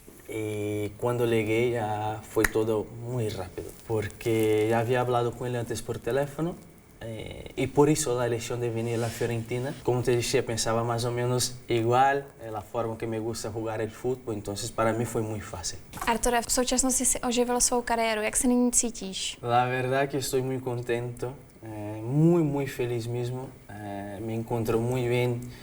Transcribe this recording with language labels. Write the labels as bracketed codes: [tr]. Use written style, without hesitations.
[es] Y cuando llegué ya fue todo muy rápido, porque ya había hablado con él antes por teléfono y por eso la elección de venir a la Fiorentina. Como te decía, pensaba más o menos igual, la forma que me gusta jugar el fútbol, entonces para mí fue muy fácil. [cs] Arture, v současnosti si oživil svou kariéru. Jak se nyní cítíš? [es] La verdad que estoy muy contento, muy feliz mismo, me encuentro muy bien.